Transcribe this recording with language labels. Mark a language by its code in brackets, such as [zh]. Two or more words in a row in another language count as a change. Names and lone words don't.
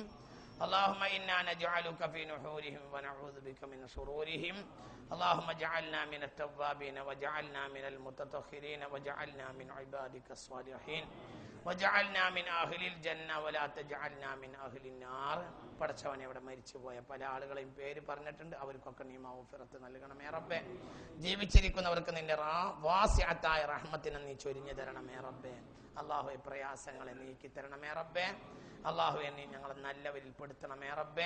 [ar] اللهم إنا نجعلك في نحورهم ونعوذ بك من شرورهم. اللهم اجعلنا من التوابين واجعلنا من المتطهرين واجعلنا من عبادك الصالحين واجعلنا من أهل الجنة ولا تجعلنا من أهل النار. [ml] പടച്ചവനെ ഇവിടെ മരിച്ചുപോയ പല ആളുകളെയും പേര് പറഞ്ഞിട്ടുണ്ട്. അവർക്കൊക്കെ നീ മഗ്ഫിറത്ത് നൽകണമേ റബ്ബേ. ജീവിച്ചിരിക്കുന്നവർക്ക് നിന്റെ വാസിഅത്തായ റഹ്മത്തിനെ നീ ചൊരിഞ്ഞു തരണമേ റബ്ബേ. അല്ലാഹുവേ പ്രയാസങ്ങളെ നീക്കി തരണമേ റബ്ബേ. അല്ലാഹുവേ നീ ഞങ്ങളെ നല്ലവരിൽ പെടുത്തണമേ റബ്ബേ.